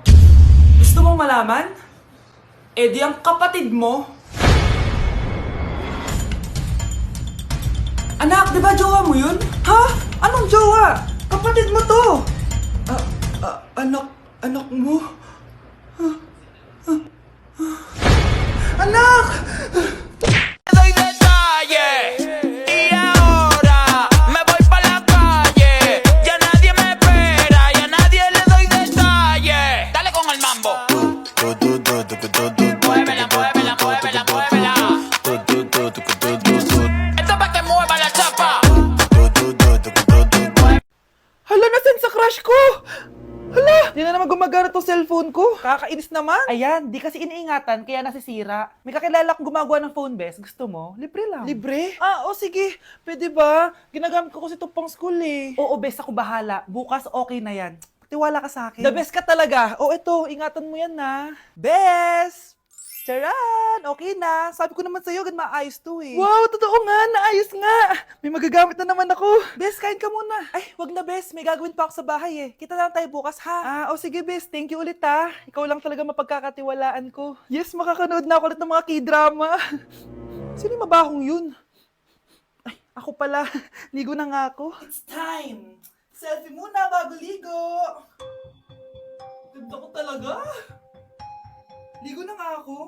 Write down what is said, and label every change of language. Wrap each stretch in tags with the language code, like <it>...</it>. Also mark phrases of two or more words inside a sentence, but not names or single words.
<tl>Gusto mong malaman? Di ang kapatid mo. Anak, di ba jowa mo yun? Ha? Anong jowa? Kapatid mo to! Anak mo? Anak!</tl> <es>Doy detalles y ahora me voy pa la calle. Ya nadie me espera, ya nadie le doy detalles. Dale con el mambo. Muévela, muévela, muévela, muévela. Esto es pa' que mueva la chapa.</es> <tl>Hala, nasan sa crush ko? Hala, di na naman gumagana tong cellphone ko. Kakainis naman. Ayan, di kasi iniingatan, kaya nasisira. May kakilala akong gumagawa ng phone best. Gusto mo? Libre lang. Libre? Sige. Pwede ba? Ginagamit ko kasi ito pang school Oo, best, ako bahala. Bukas okay na yan. Tiwala ka sa akin.</tl> <en>The best</en> <tl>ka talaga. Ito, ingatan mo yan na. Best! Charan! Okay na. Sabi ko naman sa'yo, maayos to Wow, totoo nga. Naayos nga. May magagamit na naman ako. Bes, kain ka muna. Wag na Bes. May gagawin pa ako sa bahay Kita na lang tayo bukas ha. Sige Bes.</tl> <en>Thank you</en> <tl>ulit Ikaw lang talaga mapagkakatiwalaan ko. Yes, makakanood na ako ulit ng mga K-drama. Sino yung mabahong yun? Ako pala. Ligo na nga ako.</tl> <en>It's time.</en> <tl>Selfie muna bago ligo. Ganda ko talaga. Ligo na nga ako.</tl>